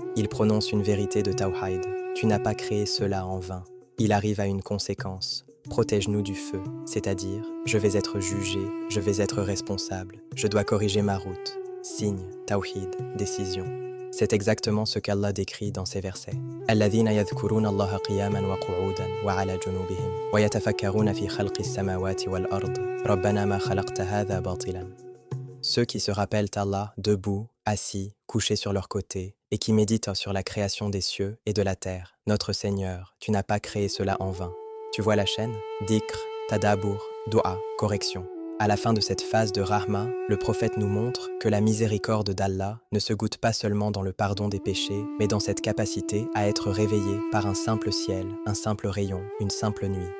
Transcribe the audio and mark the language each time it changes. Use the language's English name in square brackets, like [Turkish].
[French] Il prononce une vérité de Tawhid. Tu n'as pas créé cela en vain. Il arrive à une conséquence. Protège-nous du feu, c'est-à-dire, je vais être jugé, je vais être responsable, je dois corriger ma route. Signe, Tawhid, décision. C'est exactement ce qu'Allah décrit dans ces versets. [Arabic] الذين يذكرون الله قياما وقعودا وعلى جنوبهم ويتفكرون في خلق السماوات والأرض ربنا ما خلقت هذا باطلا. [French] Ceux qui se rappellent Allah debout, assis, couchés sur leur côté, et qui méditent sur la création des cieux et de la terre. Notre Seigneur, tu n'as pas créé cela en vain. Tu vois la chaîne? Dhikr, tadabour, dua, correction. À la fin de cette phase de Rahma, le prophète nous montre que la miséricorde d'Allah ne se goûte pas seulement dans le pardon des péchés, mais dans cette capacité à être réveillé par un simple ciel, un simple rayon, une simple nuit.